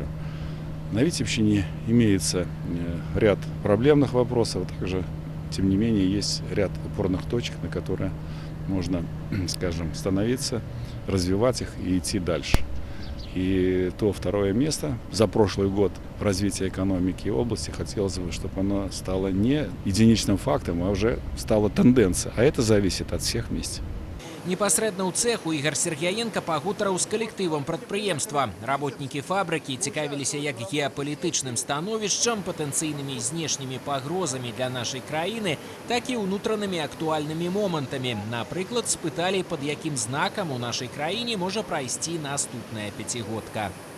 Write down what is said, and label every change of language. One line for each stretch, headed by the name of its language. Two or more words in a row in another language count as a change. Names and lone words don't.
Russian: На Витебщине имеется ряд проблемных вопросов, также, тем не менее, есть ряд опорных точек, на которые можно, скажем, становиться, развивать их и идти дальше. И то второе место за прошлый год в развитии экономики области хотелось бы, чтобы оно стало не единичным фактом, а уже стало тенденцией. А это зависит от всех вместе.
Belarusian: Непасрэдна ў цэху Ігар Сергіяенка пагутарыў з калектывам прадпрыемства. Работнікі фабрыкі цікавіліся як геапалітычным становішчам, патэнцыйнымі знешнімі пагрозамі для нашай краіны, так і ўнутранымі актуальнымі момантамі. Напрыклад, спыталі, пад якім знакам у нашай краіне можа прайсці наступная пяцігодка.